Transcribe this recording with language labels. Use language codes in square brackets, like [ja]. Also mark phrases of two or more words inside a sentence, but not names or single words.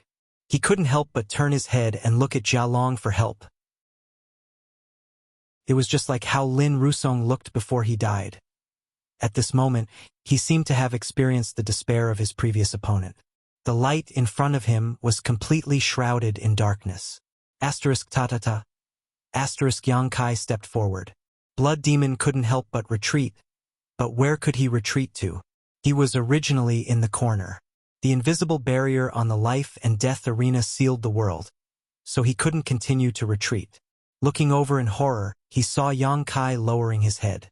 [en] He couldn't help but turn his head and look at Jia Long for help. It was just like how Lin Rusong looked before he died. At this moment, he seemed to have experienced the despair of his previous opponent. The light in front of him was completely shrouded in darkness. Asterisk ta-ta-ta. Asterisk Yang Kai stepped forward. Blood Demon couldn't help but retreat. But where could he retreat to? He was originally in the corner. The invisible barrier on the life and death arena sealed the world, so he couldn't continue to retreat. Looking over in horror, he saw Yang Kai lowering his head.